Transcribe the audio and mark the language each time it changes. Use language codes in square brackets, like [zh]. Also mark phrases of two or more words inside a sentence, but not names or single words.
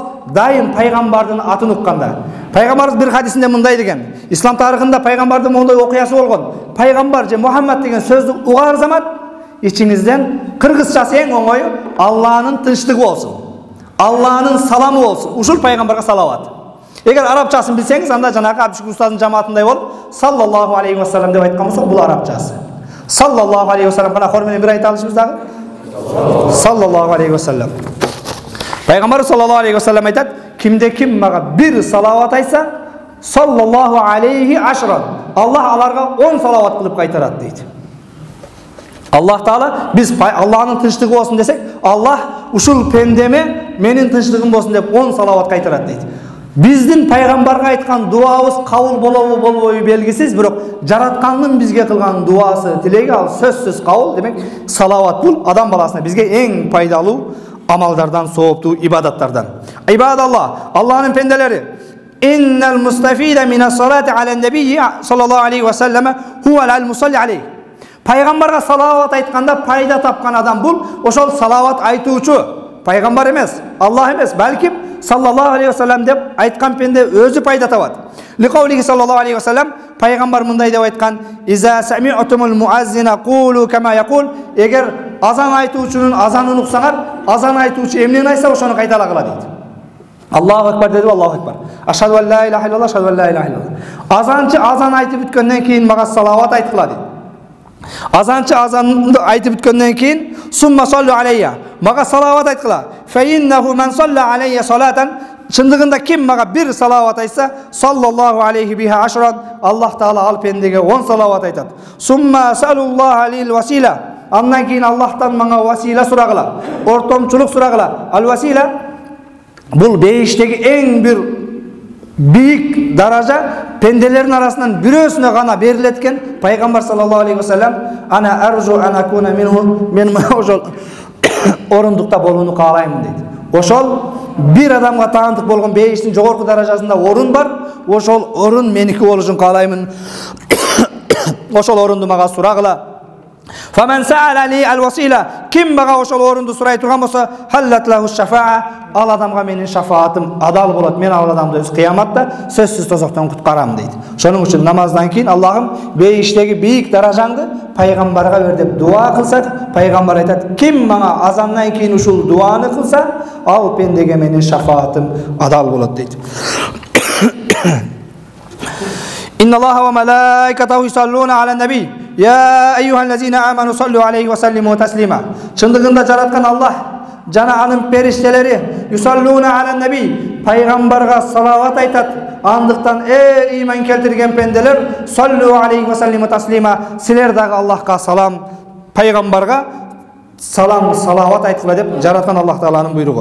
[ky] Дайым пайгамбардын атын укканда, пайгамбарыбыз бир хадисинде мындай деген: ислам тарыхында пайгамбардын мондой окуясы болгон. Пайгамбар же Мухаммад деген сөздү угар замат ичиңизден кыргызчасы эң оңою Алланын тынчтыгы болсун, Алланын саламы болсун. Ушул пайгамбарга салават. Эгер арабчасын билсеңиз, анда жанагы Абдушукур устаздын жамаатындай болуп, [ar] صلى الله عليه وسلم [ky] деп айткан болсок, бул арабчасы. [ar] صلى الله عليه وسلم [ky] кана хор менен бир айта алышыбыз дагы. [ar] صلى الله عليه وسلم. [ky] Пайгамбар [ar] صلى الله عليه وسلم [ky] айтат: кимде ким мага бир салават айтса, [ar] صلى الله عليه عشرا. [ky] Аллах аларга 10 салават кылып кайтарат дейт. Аллах Таала, биз Аллахнын тынчтыгы болсун десек, Аллах ушул пендеме менин тынчтыгым болсун деп 10 салават кайтарат дейт. Биздин пайгамбарга айткан дуабыз кабыл болобу болбойбу белгисиз, бирок жараткандын бизге кылган дуасы, тилеги ал сөзсүз кабыл. Демек, салават бул адам баласына бизге эң пайдалуу амалдардан, сооптуу ибадаттардан. Ибадаллах, Аллахнын пенделери. [ar] إن المستفيد من الصلاة على النبي صلى الله عليه وسلم هو المصلي عليه. [ky] Пайгамбарга салават айтканда пайда тапкан адам бул, ошол салават айтуучу. Пайгамбар эмес, Аллах эмес, балким [ar] صلى الله عليه وسلم [ky] деп айткан пенде өзү пайда табат. [ar] لقوله صلى الله عليه وسلم, [ky] пайгамбар мындай деп айткан: [ar] "إذا سمعتم المؤذن فقولوا كما يقول", [ky] эгер азан айтуучунун азанын уксаңар, азан айтуучу эмнени айтса ошону кайталагыла дейт. [ar] الله أكبر деди, الله أكبر. أشهد أن لا إله إلا الله، أشهد أن لا إله إلا الله. [ky] Азанчы азан айтып бүткөндөн кийин мага салават айткыла дейт. Азанчы азанды айтып бүткөндөн кийин [ar] ثم صلوا علي, [ky] мага салават айткыла. [ar] فإنه من صلى علي صلاة, [ky] чындыгында ким мага бир салават айтса, [ar] صلى الله عليه بها عشرا, [ky] Аллах таала ал пендеге 10 салават айтат. [ar] ثم صلى الله عليه وسيلة, [ky] андан кийин Аллахтан мага васила сурагыла, ортомчулук сурагыла. Ал васила бул бейиштеги эң бир бийик даража, пенделердин арасынан бирөөсүнө гана берилет экен. [ar] Пайгамбар صلى الله عليه وسلم: "أنا أرجو أن أكون منه", [ky] мен ошол орундукта болууну каалайм дейт. Ошол бир адамга таандык болгон бейиштин жогорку даражасында орун бар, ошол орун меники болушун каалаймын. Ошол орунду мага сурагыла. [ar] فمن سأل لي الوسيلة, [ky] ким мага ошол орунду сурай турган болсо, [ar] حلت له الشفاعة, [ky] ал адамга менин шафаатым адал болот. Мен ал адамды өз кыяматта сөзсүз тозоктон куткарам дейт. Ошоның үчүн намаздан кийин Аллахым бейиштеги бийик даражаңды пайгамбарга бер деп дуа кылсак, пайгамбар айтат: "Ким мага азандан кийин ушул дуаны кылса, ал пендеге менин шафаатым адал болот" дейт. [ar] إن الله وملائكته يصلون على النبي. يا أيها الذين آمنوا صلوا عليه وسلموا تسليما. [ky] Чындыгында жараткан Аллах жана анын периштелери [ar] يصلون على النبي, [ky] пайгамбарга салават айтат. Андыктан иман келтирген пенделер [ar] صلوا عليه وسلموا تسليما, [ky] силер дагы Аллахка салам, пайгамбарга салам, салават айткыла деп жараткан Аллах тааланын буйругу.